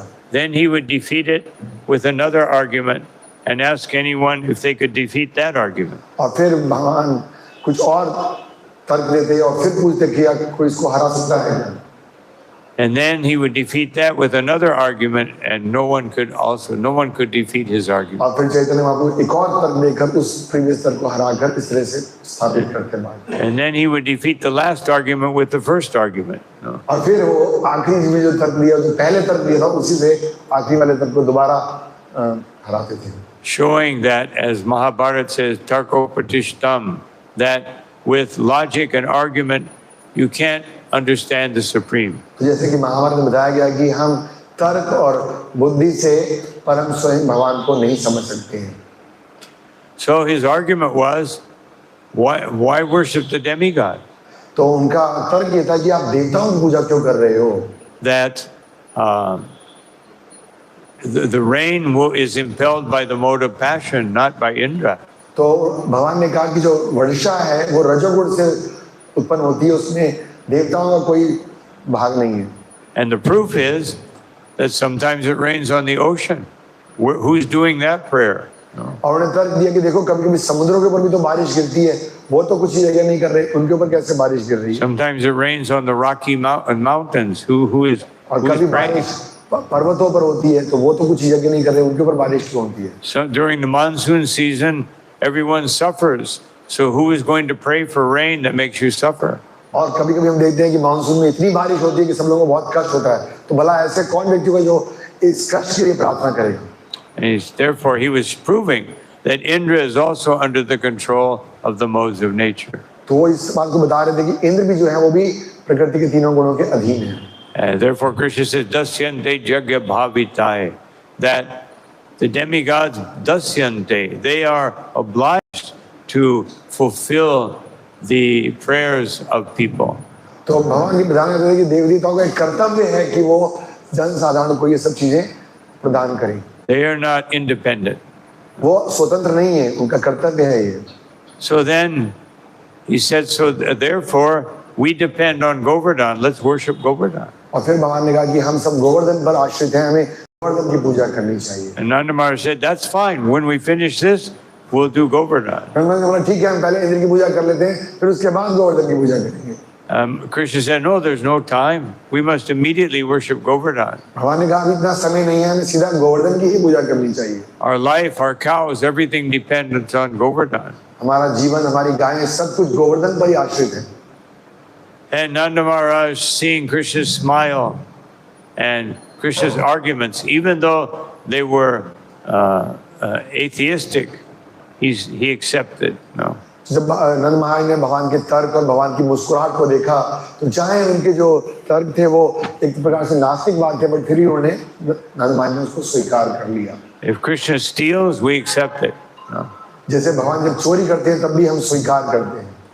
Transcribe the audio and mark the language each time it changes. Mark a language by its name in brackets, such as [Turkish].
[English] Then he would defeat it with another argument and ask anyone if they could defeat that argument. [Hindi] और फिर भगवान कुछ और तर्क देते और फिर पूछते कि कोई इसको हरा सकता है क्या? [English] And then he would defeat that with another argument, and no one could defeat his argument. [Hindi] और फिर चैतन्य महाप्रभु एक और तर्क देकर उस प्रीवियस तर्क को हराकर इस तरह से स्थापित करते हैं। [English] And then he would defeat the last argument with the first argument. No? [Hindi] और फिर वो आखिरी में जो तर्क दिया, जो पहले तर्क दिया था, उसी से आखिरी वाले तर्क को दोबारा हराते थे। [English] Showing that, as Mahabharata says, Tarkopatishtam, that with logic and argument you can't understand the Supreme. [Hindi] तो जैसे कि महाभारत में बताया गया कि हम तर्क और बुद्धि से परम स्वयं भगवान को नहीं समझ सकते हैं। [English] So his argument was, why worship the demigod? [Hindi] तो उनका तर्क ये था कि आप देवताओं की पूजा क्यों कर रहे हो? [English] That the rain is impelled by the mode of passion, not by Indra. [Hindi] तो भगवान ने कहा कि जो वर्षा है वो रजोगुण से उत्पन्न होती है, उसमें देवताओं का कोई भाग नहीं है। [English] And the proof is that sometimes it rains on the ocean. Who's doing that prayer? No. [Hindi] और उन्हें तर्क दिया कि देखो कभी-कभी समुद्रों के ऊपर भी तो बारिश गिरती है, वो तो कुछ ही जगह नहीं कर रहे, उनके ऊपर कैसे बारिश गिर रही है? [English] Sometimes it rains on the Rocky Mountains. Who is [Hindi] और कभी [English] praying? [Hindi] बारिश पर्वतों पर होती है, तो वो तो कुछ ही जगह नहीं कर रहे, उनके ऊपर बारिश क्यों होती है? [English] So during the monsoon season, everyone suffers. So who is going to pray for rain that makes you suffer? [Hindi] और कभी-कभी हम देखते हैं कि मानसून में इतनी बारिश होती है कि सब लोगों को बहुत कष्ट होता है, तो भला ऐसे कौन व्यक्ति होगा जो इस कष्ट के लिए प्रार्थना करेगा? [English] And therefore he was proving that Indra is also under the control of the modes of nature. [Hindi] तो वो इस बात को बता रहे थे कि इंद्र भी जो है वो भी प्रकृति के तीनों गुणों के अधीन है। [English] Therefore Krishna says, Dasyante Jagya Bhavitai, that the demigods Dasyante, they are obliged to fulfill the prayers of people. [Hindi] तो भगवान की प्रधान है कि देवी देवताओं का एक कर्तव्य है कि वो जन साधारण को ये सब चीजें प्रदान करें। [English] They are not independent. [Hindi] वो स्वतंत्र नहीं है, उनका कर्तव्य है ये। [English] So then he said, so therefore we depend on Govardhan. Let's worship Govardhan. [Hindi] और फिर भगवान ने कहा कि हम सब गोवर्धन पर आश्रित हैं, हमें गोवर्धन की पूजा करनी चाहिए। [English] And Nanda Maharaj said, that's fine. When we finish this, we'll do Govardhan. [Hindi] मैंने बोला ठीक है, हम पहले इंद्र की पूजा कर लेते हैं, फिर उसके बाद गोवर्धन की पूजा करेंगे। [English] Krishna said, no, there's no time. We must immediately worship Govardhan. [Hindi] भगवान ने कहा अभी इतना समय नहीं है, हमें सीधा गोवर्धन की ही पूजा करनी चाहिए। [English] Our life, our cows, everything depends on Govardhan. [Hindi] हमारा जीवन, हमारी गायें, सब कुछ गोवर्धन पर ही आश्रित है। [English] And Nanda Maharaj, seeing Krishna's smile and Krishna's arguments, even though they were atheistic, he accepted. No. [Hindi] जब नंद महाराज ने भगवान के तर्क और भगवान की मुस्कुराहट को देखा, तो चाहे उनके जो तर्क थे वो एक प्रकार से नास्तिक बात थे, पर फिर ही उन्होंने नंद महाराज ने उसको स्वीकार कर लिया। [English] If Krishna steals, we accept it. No. [Hindi] जैसे भगवान जब चोरी करते हैं तब भी हम स्वीकार करते हैं।